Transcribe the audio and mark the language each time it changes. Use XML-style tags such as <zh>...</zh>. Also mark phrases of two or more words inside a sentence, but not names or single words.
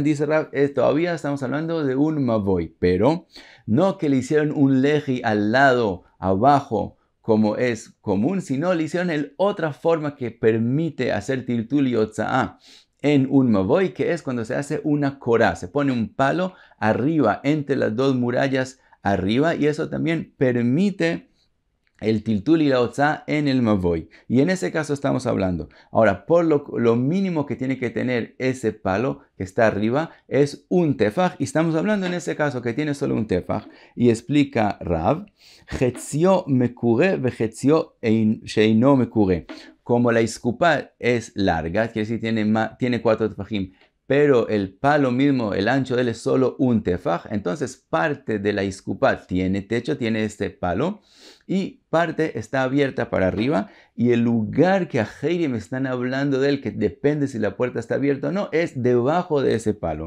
<es>Dice Rab, todavía estamos hablando de un Mavoy, pero no que le hicieron un leji al lado, abajo, como es común, sino le hicieron otra forma que permite hacer tiltul y otza en un Mavoy, que es cuando se hace una korá, se pone un palo arriba, entre las dos murallas arriba, y eso también permite el tiltul y la otza en el Mavoy. Y en ese caso estamos hablando. Ahora, por lo mínimo que tiene que tener ese palo que está arriba es un tefaj, y estamos hablando en ese caso que tiene solo un tefaj, y explica Rav,</es> <he>חציו מקורה וחציו שאינו מקורה.</he> <es>Como la iskupa es larga, quiere decir tiene 4 tefajim, pero el palo mismo, el ancho de él es solo un tefaj, entonces parte de la iskupá tiene techo, tiene este palo, y parte está abierta para arriba, y el lugar que a Heirim están hablando de él, que depende si la puerta está abierta o no, es debajo de ese palo.</es>